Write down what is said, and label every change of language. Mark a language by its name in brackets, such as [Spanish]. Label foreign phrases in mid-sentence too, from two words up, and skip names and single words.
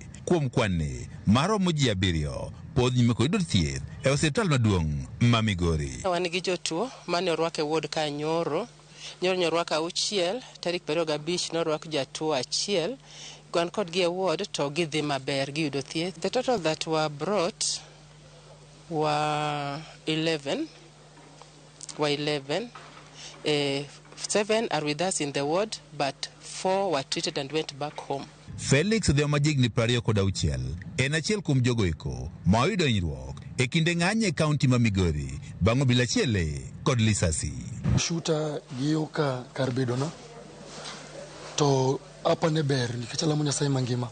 [Luo (Kenya and Tanzania)] Kuom kwanni maromo ji 7 pod nyime kod yudo thieth e osiptal maduong' ma Migori. Wan gi jotuo mane orwak e ward ka nyoro orwak 6 tarik 25 norwak jatuo 1 gwan kod gi ward to gidhi maber giyudo thieth. [English] The total that were brought were 11. 7 are with us in the ward but 4 were treated and went back home. [Luo (Kenya and Tanzania)] Felix Odhiambo majigni 26 en achiel kuom jogo eko ma oyudo hinyruok e kinde ng'anyo e kaunti ma Migori bang' obila chiele kod lisasi. Shuta giyo ka kar bedona to apa ne ber nikech alamo Nyasaye mangima.